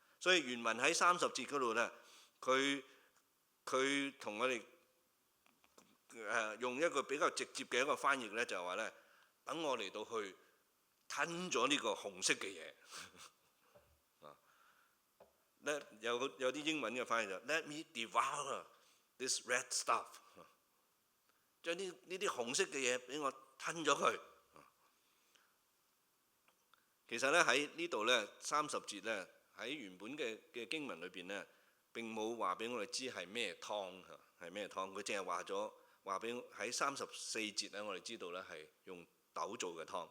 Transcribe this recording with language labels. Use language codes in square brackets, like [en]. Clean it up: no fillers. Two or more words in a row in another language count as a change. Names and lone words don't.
[yue] 所以原文喺30節嗰度呢，佢同我哋用一個比較直接嘅一個翻譯呢，就係話呢，等我嚟到去吞咗呢個紅色嘅嘢有啲英文嘅翻譯就 [en] Let me devour this red stuff， [yue] 將呢啲紅色嘅嘢俾我吞咗佢。其實呢喺呢度呢30節呢，喺原本嘅經文裏邊呢，並冇話俾我哋知係咩湯嚇，係咩湯。佢淨係話俾喺34節呢，我哋知道呢係用豆做嘅湯。